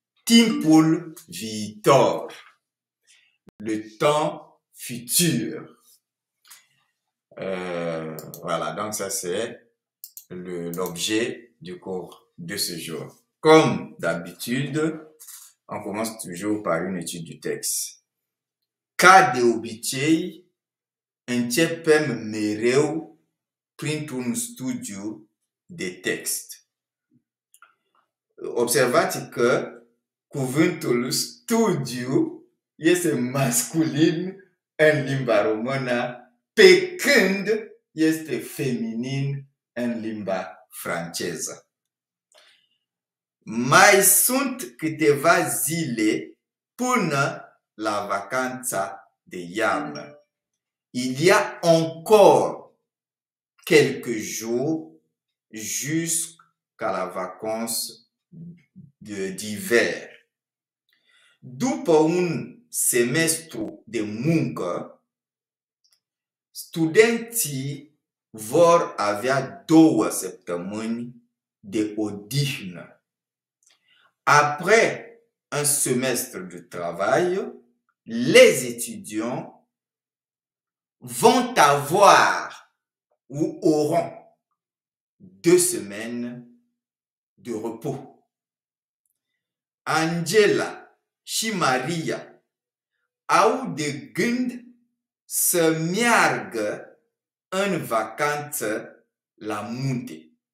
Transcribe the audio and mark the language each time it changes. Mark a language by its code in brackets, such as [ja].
[ro] Timpul viitor. [fr] Le temps futur. Voilà, donc ça c'est l'objet du cours de ce jour. Comme d'habitude, on commence toujours par une étude du texte. [ro] Ca de obicei, începem mereu printr-un studiu de text. Observați că cuvântul studiu este masculin în limba română, pe când este feminin în limba franceză. Mai sunt câteva zile până la vacanța de iarnă. [fr] Il y a encore quelques jours jusqu'à la vacance d'hiver. [ro] După un semestru de muncă, studenții vor avea 2 săptămâni de odihnă. [fr] Après un semestre de travail, les étudiants vont avoir ou auront 2 semaines de repos. [ro] Angela și Maria au de gând să meargă în vacanță la munte.